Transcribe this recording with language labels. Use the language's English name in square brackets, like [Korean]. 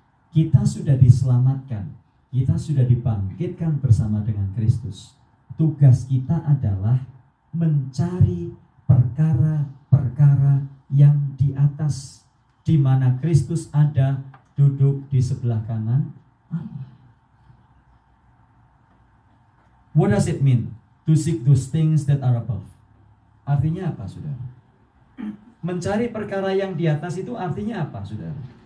[Indonesian] Kita sudah diselamatkan, kita sudah dibangkitkan bersama dengan Kristus. Tugas kita adalah mencari perkara-perkara yang di atas, di mana Kristus ada duduk di sebelah kanan Allah. [English] What does it mean to seek those things that are above? [Indonesian] Artinya apa, saudara? Mencari perkara yang di atas itu artinya apa, saudara?